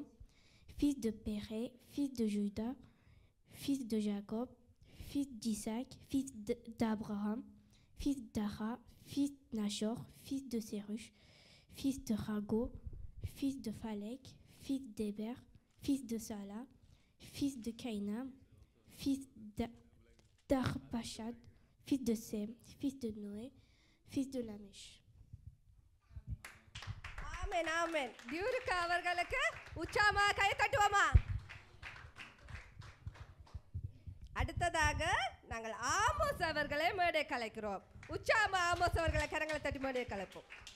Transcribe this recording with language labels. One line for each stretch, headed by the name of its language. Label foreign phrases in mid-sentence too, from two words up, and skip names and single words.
French: fils de Péré, fils de Judas, fils de Jacob, fils d'Isaac, fils d'Abraham, fils d'Ara, fils de Nachor, fils de Séruch, fils de Rago, fils de Phalek, fils d'Héber, fils de Salah, fils de Caïnam, fils d'Arpachad, fils de Sem, fils de Noé, fils de Lamech.
Tamil: ஆமென் ஆமென். டியூருக்கு அவர்களுக்கு உற்சாகமா கை தட்டுவோமா? அடுத்ததாக நாங்கள் ஆமோஸ் அவர்களை மேடை கலைக்கிறோம். உற்சாகமா ஆமோஸ் அவர்களை கரங்களை தட்டி மேடை கலைப்போம்.